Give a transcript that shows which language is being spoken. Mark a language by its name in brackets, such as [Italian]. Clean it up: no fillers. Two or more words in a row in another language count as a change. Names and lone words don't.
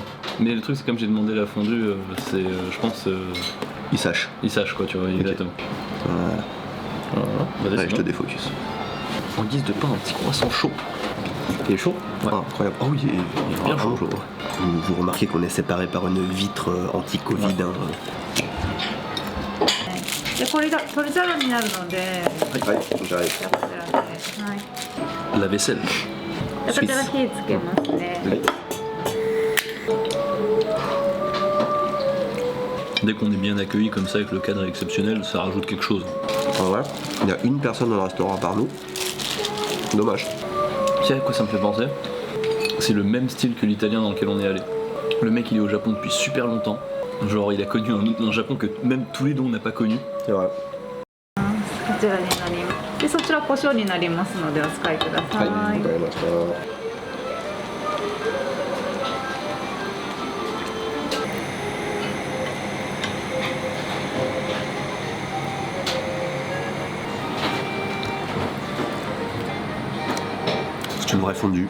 [French] Mais le truc c'est comme j'ai demandé la fondue, c'est je pense. Ils sachent. Ils sachent quoi, tu vois, exactement. Voilà. Allez, je te défocus. En guise de pain, un petit croissant chaud. Il est chaud? Ouais. Ah, incroyable. Oh oui, il est bien chaud. Vous remarquez qu'on est séparés par une vitre anti-Covid. Ouais. [Japanese] でこれが取り皿になるので、 [French] はい、j'arrive. [Japanese] こちらで、はい。 [French] La vaisselle. [Japanese] でこちら火つけますね。 [French] Dès qu'on est bien accueilli comme ça, avec le cadre exceptionnel, ça rajoute quelque chose. Ah ouais, il y a une personne dans le restaurant par nous. Dommage. Tu sais à quoi ça me fait penser? C'est le même style que l'italien dans lequel on est allé. Le mec il est au Japon depuis super longtemps. Genre il a connu un Japon que même tous les deux on n'a pas connu. C'est vrai. [Japanese] こちらになります。でそちら胡椒になりますのでお使いください。はい、わかりました。 [French] C'est une vraie fondue.